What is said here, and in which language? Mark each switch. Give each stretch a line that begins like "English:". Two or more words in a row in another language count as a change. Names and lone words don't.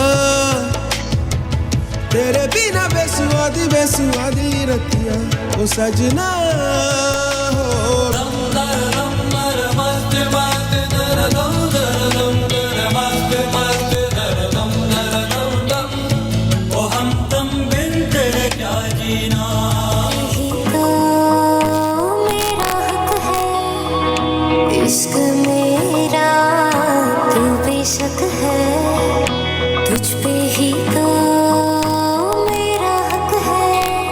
Punjabi: तेरे बिना बेसुआदी रतिया ओ सजना।
Hindi: ओ हम तुम बिन तेरे क्या जीना। मेरा हक है, इश्क मेरा तू बेशक है, तुझ पे ही तो मेरा हक है।